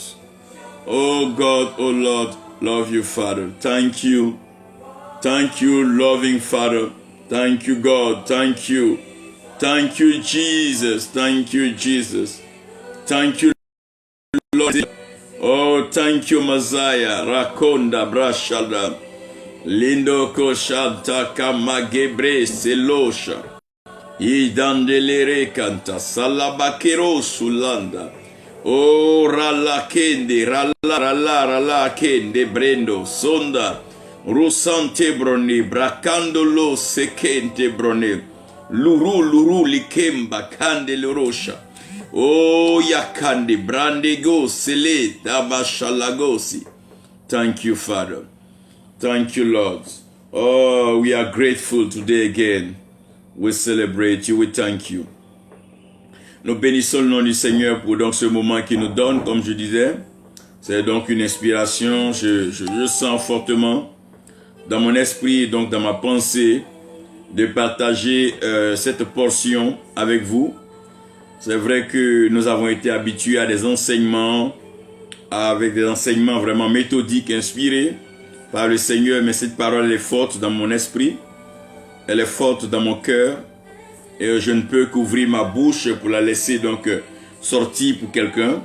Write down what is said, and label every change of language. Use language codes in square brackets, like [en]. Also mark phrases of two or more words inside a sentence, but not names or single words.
[en] Oh God, oh Lord, love you, Father. Thank you. Thank you, loving Father. Thank you, God. Thank you. Thank you, Jesus. Thank you, Jesus. Thank you, Lord. Oh, thank you, Messiah. Rakonda brashada. Lindo koshanta kamagebre selosha. Idandelere kanta salabakero sulanda. Oh, rala kende, rala kende brendo sonda. Rusante brone, bracando lo sekente brone. Luru likemba kande lorosha. Oh, yakande brande go sele dabashalagosi. Thank you, Father. Thank you, Lord. Oh, we are grateful today again. We celebrate you. We thank you. [fr] Nous bénissons le nom du Seigneur pour donc ce moment qu'il nous donne, comme je disais. C'est donc une inspiration, je sens fortement dans mon esprit, donc dans ma pensée, de partager cette portion avec vous. C'est vrai que nous avons été habitués à des enseignements, avec des enseignements vraiment méthodiques, inspirés par le Seigneur, mais cette parole elle est forte dans mon esprit, elle est forte dans mon cœur, et je ne peux qu'ouvrir ma bouche pour la laisser donc sortir pour quelqu'un.